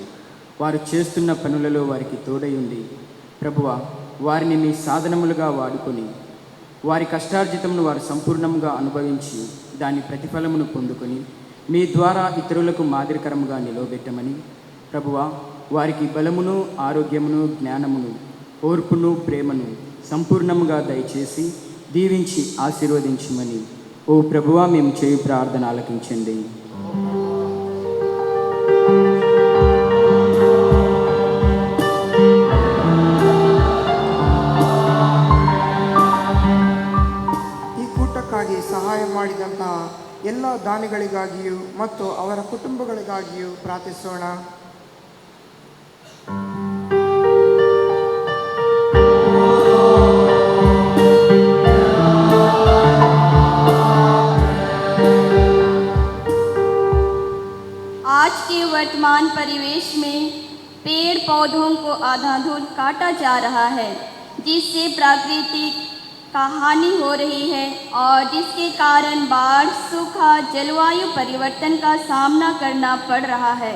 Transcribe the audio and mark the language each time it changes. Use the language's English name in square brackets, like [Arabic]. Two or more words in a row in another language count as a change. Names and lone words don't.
[Telugu] వారు చేస్తున్న పనులలో వారికి తోడై ఉండి ప్రభువా, వారిని మీ సాధనములుగా వాడుకొని వారి కష్టార్జితమును వారు సంపూర్ణంగా అనుభవించి దాని ప్రతిఫలమును పొందుకొని మీ ద్వారా ఇతరులకు మాదిరికరముగా నిలవబెట్టమని ప్రభువా వారికి బలమును ఆరోగ్యమును జ్ఞానమును ఓర్పును ప్రేమను సంపూర్ణముగా దయచేసి దీవించి ఆశీర్వదించమని ఓ ప్రభువా మేము చేయు ప్రార్థన ఆలకించండి. [Kannada] ಈ ಕೂಟಕ್ಕಾಗಿ ಸಹಾಯ ಮಾಡಿದಂತಹ ಎಲ್ಲ ದಾನಿಗಳಿಗಾಗಿಯೂ ಮತ್ತು ಅವರ ಕುಟುಂಬಗಳಿಗಾಗಿಯೂ ಪ್ರಾರ್ಥಿಸೋಣ. [Hindi] आज के वर्तमान परिवेश में पेड़ पौधों को अंधाधुंध काटा जा रहा है, जिससे प्राकृतिक का हानि हो रही है और जिसके कारण बाढ़, सूखा, जलवायु परिवर्तन का सामना करना पड़ रहा है.